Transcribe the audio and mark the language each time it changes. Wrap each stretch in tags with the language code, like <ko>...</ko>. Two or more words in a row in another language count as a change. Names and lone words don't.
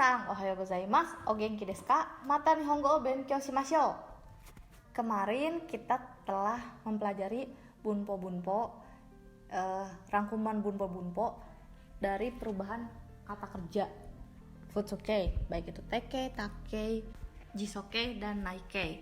<ja>おはようございます、お元気ですか?また日本語を勉強しましょう.</ja> <id>Kemarin kita telah mempelajari bunpo-bunpo, rangkuman bunpo-bunpo dari perubahan kata kerja futsuke, baik itu teke, take, jisoke, dan naike.</id>